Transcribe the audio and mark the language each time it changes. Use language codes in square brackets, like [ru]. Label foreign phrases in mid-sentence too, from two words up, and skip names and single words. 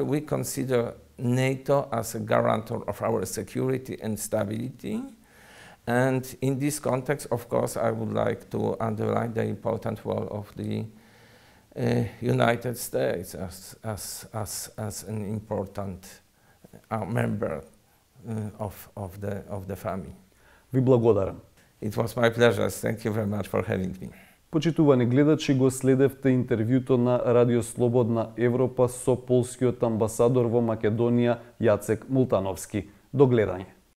[en] We consider NATO as a guarantor of our security and stability. And in this context, of course, I would like to underline the important role of the United States as an important member of the family. [mk] Ви благодарам. [en] It was my pleasure. Thank you very much for having me. [mk] Почитувани гледачи, го следевте интервјуто на Радио Слободна Европа со полскиот амбасадор во Македонија Јацек Мултановски. До гледање.